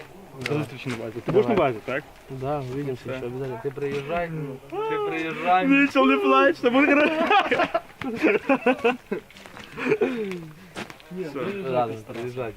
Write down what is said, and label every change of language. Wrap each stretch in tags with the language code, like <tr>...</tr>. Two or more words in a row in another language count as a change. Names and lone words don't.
<uk>До зустрічі на базі. Ти будеш на базі, так?</uk> <ru>Да, увидимся еще обязательно. Ты приезжай, ты приезжай.</ru> <uk>Нічого не плач, це буде хорошо.</uk> <ru>Ладно, приезжайте.</ru>